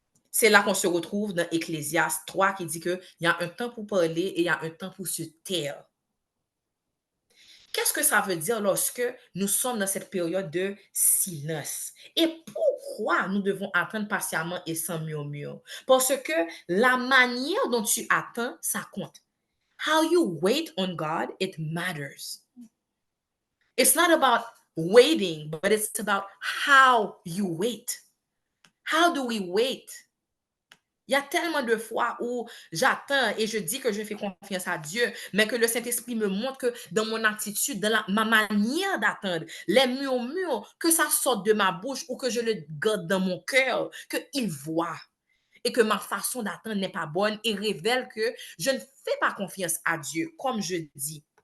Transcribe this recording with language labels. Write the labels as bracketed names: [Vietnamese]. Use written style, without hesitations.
[French] C'est là qu'on se retrouve dans Ecclésiaste 3 qui dit qu'il y a un temps pour parler et il y a un temps pour se taire. Qu'est-ce que ça veut dire lorsque nous sommes dans cette période de silence? Et pourquoi nous devons attendre patiemment et sans murmure? Parce que la manière dont tu attends, ça compte. [English] How you wait on God, it matters. It's not about waiting, but it's about how you wait. How do we wait? [French] Il y a tellement de fois où j'attends et je dis que je fais confiance à Dieu, mais que le Saint-Esprit me montre que dans mon attitude, dans ma manière d'attendre, les murmures, que ça sorte de ma bouche ou que je le garde dans mon cœur, qu'il voit et que ma façon d'attendre n'est pas bonne et révèle que je ne fais pas confiance à Dieu, comme je dis.